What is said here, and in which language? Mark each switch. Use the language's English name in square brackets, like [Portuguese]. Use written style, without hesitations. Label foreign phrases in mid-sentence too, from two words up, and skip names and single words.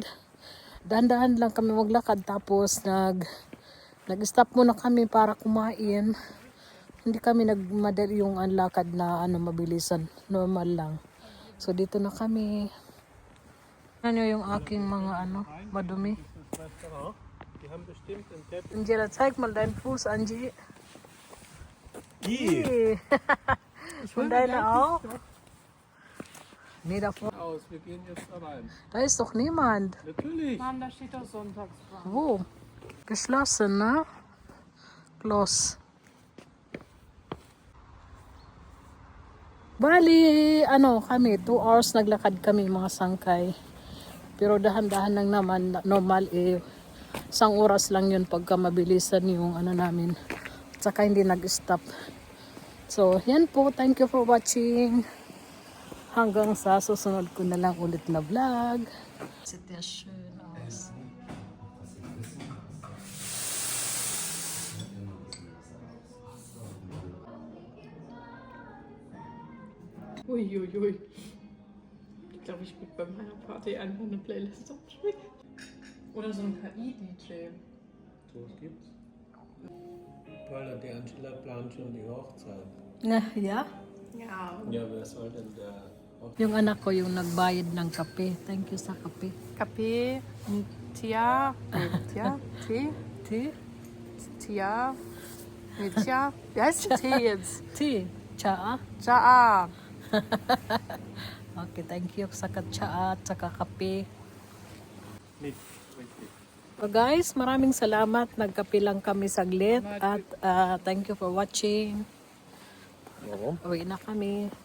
[Filipino] Dahan-dahan lang kami maglakad tapos nag-stop muna kami para kumain. Hindi kami nagmadali yung lakad na mabilisan. Normal lang. So dito na kami. Ano yung aking mga madumi? Restaurant. [German] Die haben bestimmt einen Teppich. Angela, zeig mal deinen Fuß, Angie. Die! Und deine auch? Nee, davor. Aus, wir gehen jetzt da rein. Da ist doch niemand. Natürlich. Mann, da steht doch Sonntagsfrei. Wo? Geschlossen, ne? Close. [Filipino] Bali, kami, 2 hours naglakad kami mga sangkay. Pero dahan-dahan lang naman, normal 1 oras lang yun pagka mabilisan yung namin. At saka hindi nag-stop. So, yan po. [English] Thank you for watching. [Filipino] Hanggang sa susunod ko na lang ulit na vlog. [German] Sieht ja schön aus. Uiuiui. Ich glaube, ich würde bei meiner Party einfach eine Playlist abspielen. Oder so ein KI-DJ. So, was gibt's? Paula, die Angela plant schon die Hochzeit. Ja? Ja. Ja, wer soll denn der [Filipino] Yung anak ko yung nagbayad ng kape. [English] Thank you [Filipino] sa kape. [German] Kaffee, Tia, Tia, Tee, Tea? Tia, Tia. Wie heißt der Tee jetzt? Tea? Cha? Jaa. [Filipino] Okay, [English] thank you [Filipino] sa katsa at sa kakape. So guys, maraming salamat. Nagkape lang kami saglit at [English] thank you for watching. [Filipino] Uwi na kami.